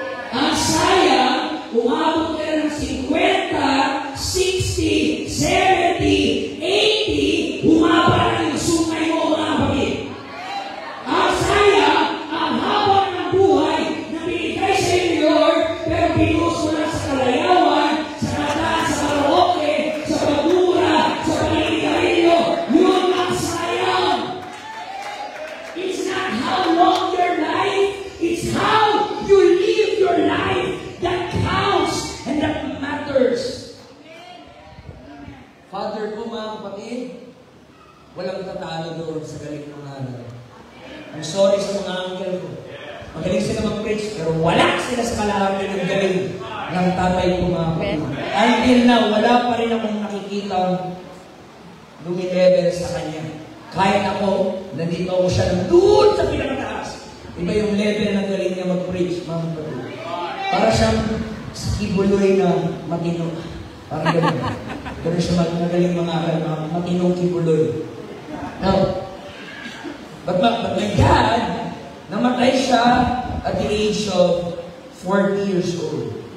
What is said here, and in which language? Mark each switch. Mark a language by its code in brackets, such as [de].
[tl] Ang sayang, umabot ka ng 50, 60, 70, 80, humaba na yung sungay mo mga kapatid. Ang sayang, ang haba ng buhay na binigay sa iyo, Lord, pero pinuos mo lang sa kalayawan, sa kata, sa karaoke, sa pagmura, sa panigarilyo. Yun ang sayang. [en] It's not how long your life, it's how you live your life that counts and that matters. [tl] Father ko, mga kapatid, walang tatalo doon sa galing ng aral. [en] I'm sorry [tl] sa mga uncle ko. Magaling sila mag-preach, pero wala sila sa kalahari ng galing ng tatay ko, mga kapatid. [en] Until now, [tl] wala pa rin akong nakikita lumilevel sa kanya. Kahit ako, nandito ako siya doon sa pinakataas. Iba yung level ng galing niya mag-preach, mga kapatid. Para siyang kibuloy na matino. Parang gano'n. Gano'n siya magaling mga matinong kibuloy. [en] Now, but my dad, [tl] namatay siya [en] at the age of 40 years old.